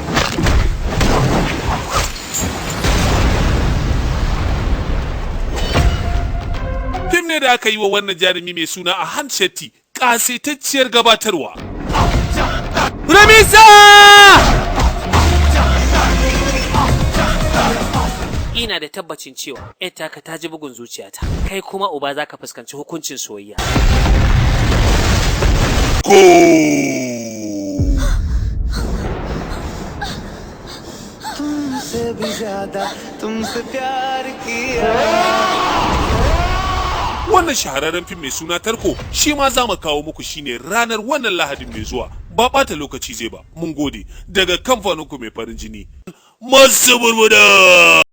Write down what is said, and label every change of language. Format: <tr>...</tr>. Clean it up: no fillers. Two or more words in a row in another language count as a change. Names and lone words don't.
<ha>Fim ne da aka yi wa wannan jarumi mai suna a Han Shetty, ƙasaitacciyar gabatarwa. Ramisa! Ina da tabbacin cewa ita ka ta ji bugun zuciyata, kai kuma uba za ka fuskanci hukuncin soyayya. Ko!</ha> <hi>तुमसे भी ज्यादा तुमसे प्यार किया.</hi> <ha>Wannan shahararren fim mai suna Tarko shi ma za mu kawo muku shine ranar wannan Lahadin mai zuwa. Ba ɓata lokaci zai ba. Mun gode daga kamfaninku mai farin jini. Masu burbuda!</ha>